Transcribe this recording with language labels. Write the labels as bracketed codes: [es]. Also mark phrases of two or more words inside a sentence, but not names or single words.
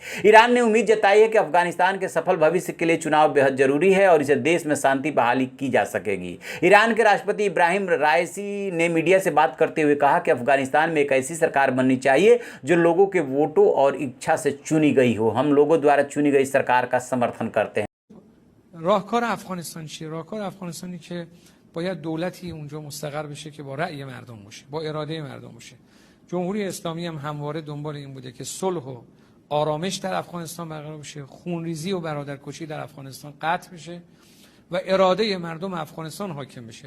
[hi] ईरान ने उम्मीद जताई है कि अफगानिस्तान के सफल भविष्य के लिए चुनाव बेहद जरूरी है और इसे देश में शांति बहाली की जा सकेगी। ईरान के राष्ट्रपति इब्राहिम राइसी ने मीडिया से बात करते हुए कहा कि अफगानिस्तान में एक ऐसी सरकार बननी चाहिए जो लोगों के वोटों और इच्छा से चुनी गई हो। हम लोगों द्वारा चुनी गई सरकार का समर्थन करते हैं। [fa] راهکار افغانستان چیه؟ راهکار افغانستانی که باید دولتی اونجا مستقر بشه که با رأی مردم باشه، با اراده مردم باشه. جمهوری اسلامی هم همواره دنبال این بوده که صلح و آرامش در افغانستان برقرار بشه، خونریزی و برادرکشی در افغانستان قطع بشه و اراده مردم افغانستان حاکم بشه.